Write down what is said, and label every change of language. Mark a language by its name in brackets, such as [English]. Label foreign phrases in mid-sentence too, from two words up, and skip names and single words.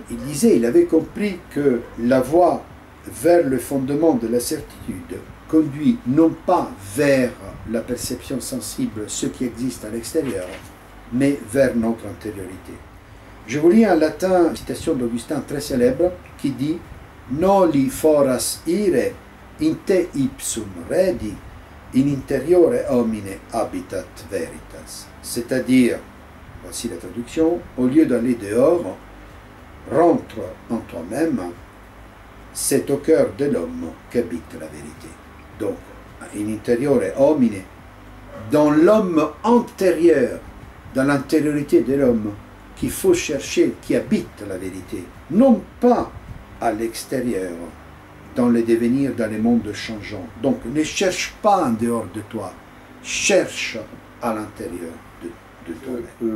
[French] Il disait, il avait compris que la voie vers le fondement de la certitude conduit non pas vers la perception sensible, ce qui existe à l'extérieur, mais vers notre intériorité. Je vous lis en latin une citation d'Augustin très célèbre qui dit « [Latin] Noli foras ire, in te ipsum redi, in interiore homine habitat veritas ». [French] C'est-à-dire, voici la traduction, au lieu d'aller dehors, rentre en toi-même, c'est au cœur de l'homme qu'habite la vérité. Donc, [Latin] in interiore homine, [French] dans l'homme antérieur, dans l'intériorité de l'homme, qu'il faut chercher, qui habite la vérité, non pas à l'extérieur, dans le devenir, dans les mondes changeants. Donc, ne cherche pas en dehors de toi, cherche à l'intérieur de toi-même.